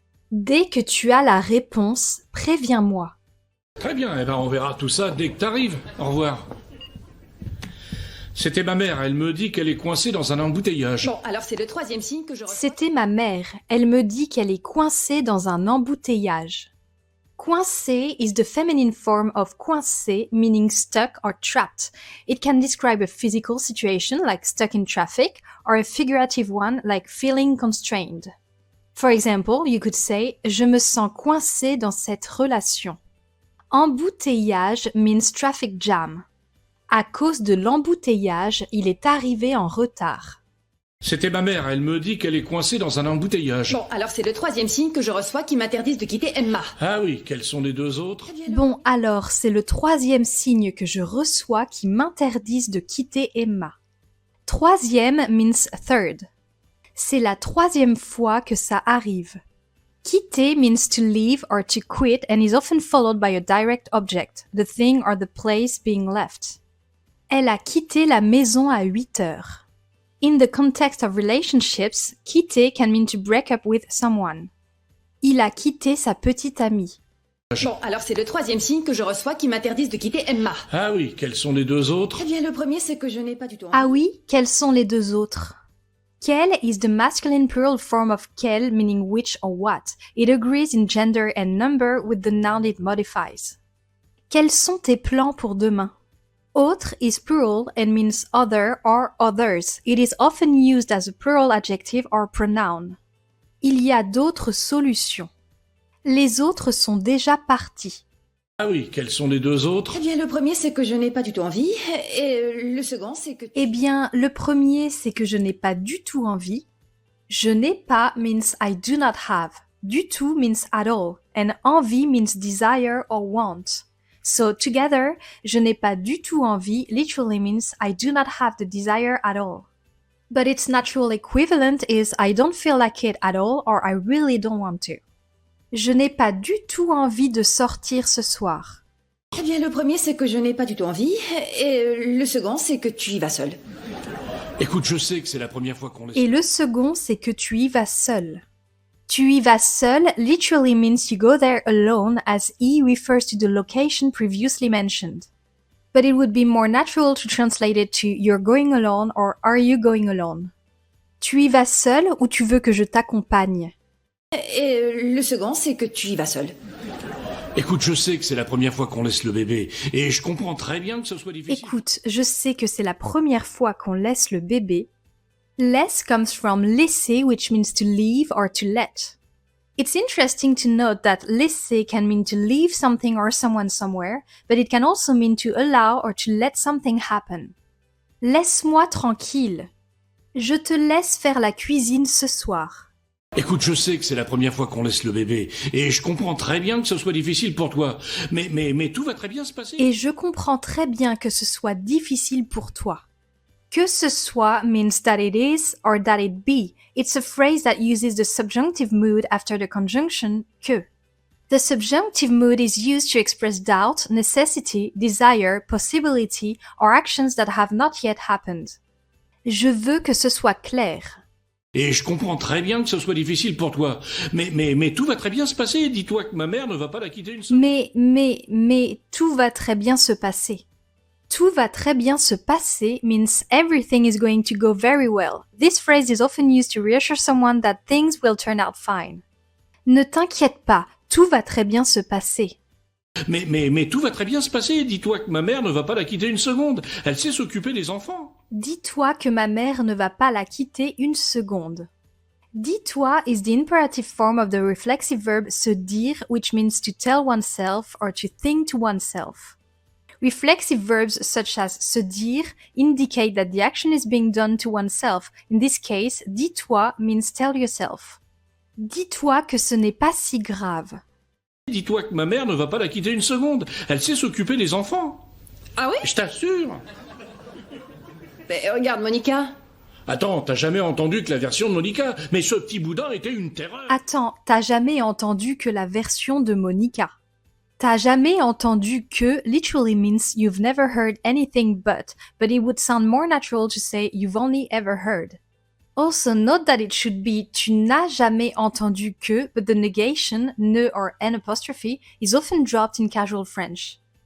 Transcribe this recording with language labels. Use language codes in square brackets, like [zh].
[fr] Dès que tu as la réponse, préviens-moi. Très bien, on verra tout ça dès que t'arrives. Au revoir. C'était ma mère, elle me dit qu'elle est coincée dans un embouteillage. Bon, alors c'est le 3e signe que je reçois. C'était ma mère, elle me dit qu'elle est coincée dans un embouteillage. [en] Coincé is the feminine form of coincé, meaning stuck or trapped. It can describe a physical situation like stuck in traffic or a figurative one like feeling constrained. For example, you could say « [fr] Je me sens coincé dans cette relation ». Embouteillage [en] means traffic jam. [fr] À cause de l'embouteillage, il est arrivé en retard. C'était ma mère, elle me dit qu'elle est coincée dans un embouteillage. Bon, alors c'est le 3e signe que je reçois qui m'interdisent de quitter Emma. Ah oui, quels sont les 2 autres ? Bon, alors, c'est le 3e signe que je reçois qui m'interdisent de quitter Emma. 3e [en] means third. [fr] C'est la 3e fois que ça arrive. [en] Quitter means to leave or to quit and is often followed by a direct object, the thing or the place being left. [fr] Elle a quitté la maison à 8 heures. [en] In the context of relationships, quitter can mean to break up with someone. [fr] Il a quitté sa petite amie. Bon, alors c'est le 3e signe que je reçois qui m'interdisent de quitter Emma. Ah oui, quels sont les 2 autres ? Eh bien, le premier, c'est que je n'ai pas du tout envie. Ah oui, quels sont les 2 autres ? [en] Quel is the masculine plural form of quel, meaning which or what. It agrees in gender and number with the noun it modifies. [fr] Quels sont tes plans pour demain ? [en] Autre is plural and means other or others. It is often used as a plural adjective or pronoun. [fr] Il y a d'autres solutions. Les autres sont déjà partis. Ah oui, quels sont les 2 autres ? Eh bien, le premier, c'est que je n'ai pas du tout envie, et le second, c'est que... Le premier, c'est que je n'ai pas du tout envie. Je n'ai pas [en] means I do not have. [fr] Du tout [en] means at all. And envie means desire or want. So together, [fr] je n'ai pas du tout envie [en] literally means I do not have the desire at all. But its natural equivalent is I don't feel like it at all or I really don't want to. [fr] Je n'ai pas du tout envie de sortir ce soir. Eh bien, le premier, c'est que je n'ai pas du tout envie, et le second, c'est que tu y vas seule. Écoute, je sais que c'est la première fois qu'on laisse... Et le second, c'est que tu y vas seul. Tu y vas seul [en] literally means you go there alone as E refers to the location previously mentioned. But it would be more natural to translate it to you're going alone or are you going alone. [fr] Tu y vas seul ou tu veux que je t'accompagne? Et le second, c'est que tu y vas seule. Écoute, je sais que c'est la première fois qu'on laisse le bébé, et je comprends très bien que ce soit difficile. Écoute, je sais que c'est la première fois qu'on laisse le bébé. [en] Laisse comes from laisser, which means to leave or to let. It's interesting to note that laisser can mean to leave something or someone somewhere, but it can also mean to allow or to let something happen. [fr] Laisse-moi tranquille. Je te laisse faire la cuisine ce soir. Écoute, je sais que c'est la première fois qu'on laisse le bébé, et je comprends très bien que ce soit difficile pour toi, mais tout va très bien se passer. Et je comprends très bien que ce soit difficile pour toi. Que ce soit [en] means that it is or that it be. It's a phrase that uses the subjunctive mood after the conjunction que. The subjunctive mood is used to express doubt, necessity, desire, possibility, or actions that have not yet happened. [fr] Je veux que ce soit clair. Et je comprends très bien que ce soit difficile pour toi, mais tout va très bien se passer. Dis-toi que ma mère ne va pas la quitter une seconde. Mais, tout va très bien se passer. Tout va très bien se passer [en] means everything is going to go very well. This phrase is often used to reassure someone that things will turn out fine. [fr] Ne t'inquiète pas, tout va très bien se passer. Mais tout va très bien se passer. Dis-toi que ma mère ne va pas la quitter une seconde. Elle sait s'occuper des enfants. Dis-toi que ma mère ne va pas la quitter une seconde. [en] Dis-toi is the imperative form of the reflexive verb se dire, which means to tell oneself or to think to oneself. Reflexive verbs such as se dire indicate that the action is being done to oneself. In this case, dis-toi means tell yourself. [fr] Dis-toi que ce n'est pas si grave. Dis-toi que ma mère ne va pas la quitter une seconde. Elle sait s'occuper des enfants. Ah oui? Je t'assure. Mais regarde, Monica. Attends, t'as jamais entendu que la version de Monica? Mais ce petit boudin était une terreur. Attends, t'as jamais entendu que la version de Monica. T'as jamais entendu que [en] literally means you've never heard anything but it would sound more natural to say you've only ever heard. Also note that it should be [fr] tu n'as jamais entendu que, [en] but the negation, ne or n apostrophe, is often dropped in casual French.